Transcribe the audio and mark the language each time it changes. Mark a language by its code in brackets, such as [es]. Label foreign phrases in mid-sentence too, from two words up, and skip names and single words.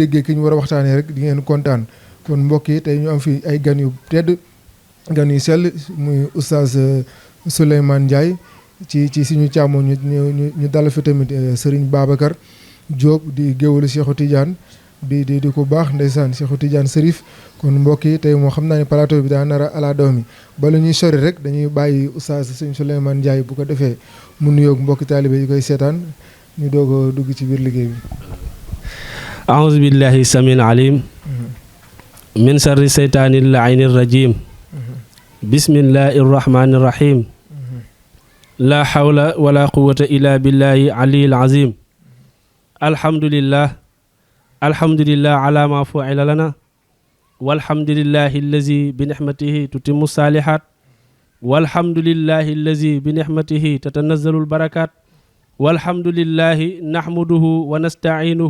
[wo] déggee ki ñu war a waxtaanee rek di ngeen kontaan kon mbokk yi tey ñu am fi ay gan yu tedd gan yu sell muy oustaz Souleymane Ndiaye ci suñu càmmo ñu dal fi tamit Serigne Babacar Diop di géwalu Cheikhou Tidiane di ko baax ndeysaan Cheikhou Tidiane Serif kon mbokk yi tey moo xam naa ne plateau bi daa nar a ala doom mi bala ñuy sori rek dañuy bàyyi oustaz Serigne Souleymane Ndiaye bu ko defee mu nuyoog mbokki taalibe yi koy seetaan ñu doog a dugg ci biir liggéey bi. [ar] أعوذ بالله السميع العليم من شر الشيطان اللعين الرجيم بسم الله الرحمن الرحيم لا حول ولا قوة إلا بالله العلي العظيم الحمد لله على ما فعل لنا والحمد لله الذي بنعمته تتم الصالحات والحمد لله الذي بنعمته تتنزل البركات والحمد لله نحمده ونستعينه